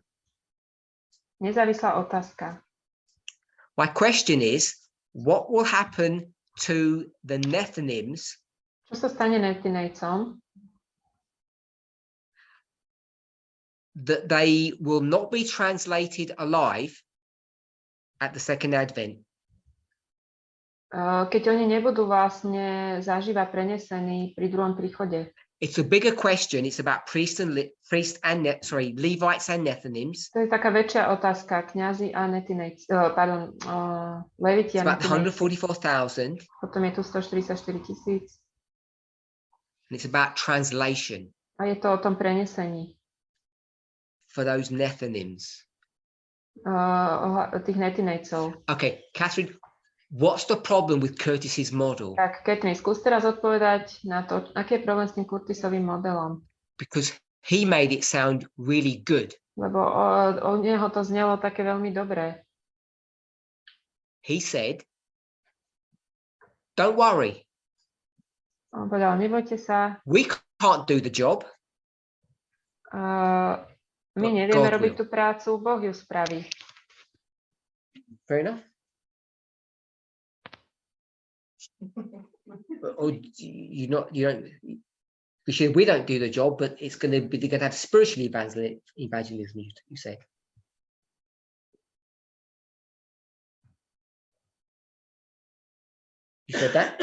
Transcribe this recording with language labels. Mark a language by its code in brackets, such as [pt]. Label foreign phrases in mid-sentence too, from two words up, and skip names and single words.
[sk] Nezávislá otázka. [en] My question is, what will happen to the nethonyms [sk] Čo sa stane netinejcom, [en] that they will not be translated alive at the second advent? [sk] keď oni nebudú vlastne zaživa prenesení pri druhom príchode? [en] It's a bigger question. It's about Levites and Nethinims. [sk] To je taká väčšia otázka. Kňazi a netinejci, Leviti [en] It's a about [sk] netinejci. 144,000. Potom je tu 144 000. [en] And it's about translation [sk] A je to o tom prenesení [en] for those Nethinims. [sk] Tých netinejcov. [en] Okay, Catherine, what's the problem with Curtis's model? [sk] Tak, Catherine, skús teraz odpovedať na to, aký je problém s tým Curtisovým modelom. [en] Because he made it sound really good. [sk] Lebo o neho to znelo také veľmi dobré. [en] He said, don't worry, [sk] On povedal, nebojte sa, [en] we can't do the job. [sk] my nevieme robiť tú prácu, Boh ju spraví. [en] Fair enough. Or you don't. We don't do the job, but it's going to be. They're going to have spiritual evangelism. You say. You said that.